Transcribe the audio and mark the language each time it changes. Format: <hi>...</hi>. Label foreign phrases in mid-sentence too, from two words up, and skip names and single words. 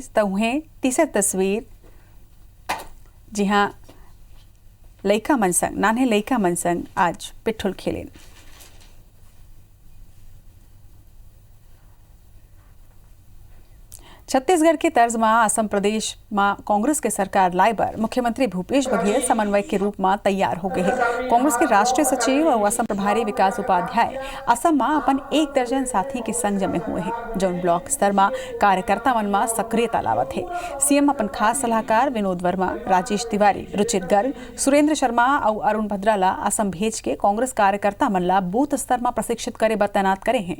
<hne>तो उन्हें तीसरी तस्वीर जी हाँ लइका मन संग नान्हे लइका मन संग आज पिट्ठुल खेलेन। छत्तीसगढ़ के तर्ज में असम प्रदेश में कांग्रेस के सरकार लाए बर मुख्यमंत्री भूपेश बघेल समन्वय के रूप में तैयार हो गए हैं। कांग्रेस के राष्ट्रीय सचिव और असम प्रभारी विकास उपाध्याय असम में अपन 1 दर्जन साथी के संग जमे हुए हैं, जो ब्लॉक स्तर में कार्यकर्ता मन में सक्रियता लावत है। सीएम अपन खास सलाहकार विनोद वर्मा, राजेश तिवारी, रुचिर गर्ग, सुरेंद्र शर्मा और अरुण भद्रा ला असम भेज के कांग्रेस कार्यकर्ता मन ला बूथ स्तर में प्रशिक्षित करे बर तैनात करे हैं।</hne>